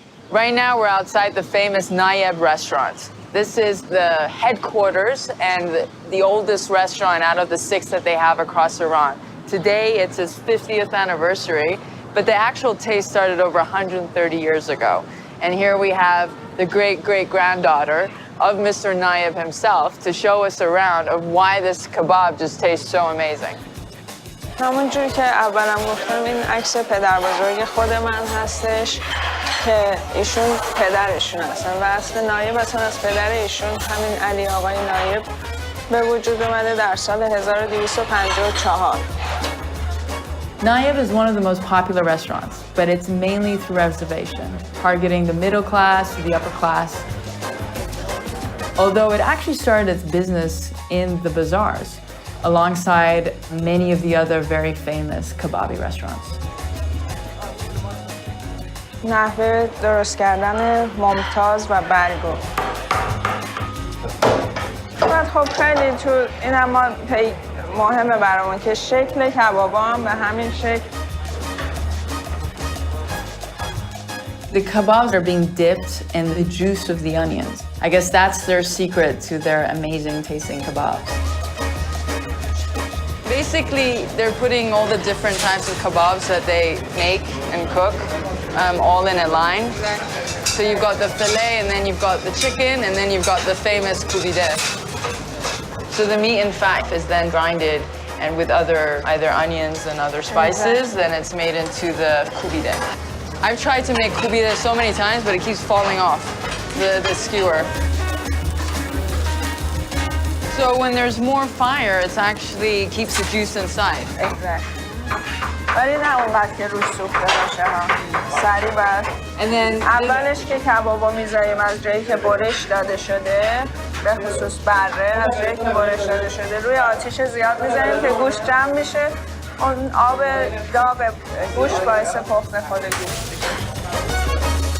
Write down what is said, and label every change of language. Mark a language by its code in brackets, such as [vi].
[en] Right now, we're outside the famous Nayeb restaurant. This is the headquarters and the oldest restaurant out of the 6 that they have across Iran. Today, it's its 50th anniversary, but the actual taste started over 130 years ago. And here we have the great-great-granddaughter of Mr. Nayeb himself to show us around of why this kebab just tastes so amazing. [fa] همونجور که اولم گفتم این عکس پدر بزرگ خود من هستش که ایشون پدرشون هستن و اصل نایب اصلا از پدر ایشون همین علی آقای نایب به وجود اومده در سال 1254. [en] Nayeb is one of the most popular restaurants, but it's mainly through reservation, targeting the middle class, the upper class. Although it actually started its business in the bazaars, alongside many of the other very famous kebabi restaurants. [fa] نحوه درست کردن ممتاز و برگو. بعد خب خیلی تو این اما مهمه برامون که شکل کبابا هم به همین شکل. [en] The kebabs are being dipped in the juice of the onions. I guess that's their secret to their amazing tasting kebabs. Basically, they're putting all the different types of kebabs that they make and cook all in a line. So you've got the filet, and then you've got the chicken, and then you've got the famous kubide. So the meat, in fact, is then grinded, and with either onions and other spices, then it's made into the kubide. I've tried to make kubide so many times, but it keeps falling off the skewer. So when there's more fire, it actually keeps the juice inside. Exactly. [fa] ولی نه اونقدر که روش سوخته باشه ها. سریع بر. اولش که کبابا میذاریم از جایی که برش داده شده، به خصوص بره، از جایی که برش داده شده روی آتیش زیاد میذاریم که گوشت جمع میشه. اون آب داغ گوشت باعث پخت خود گوشت میشه.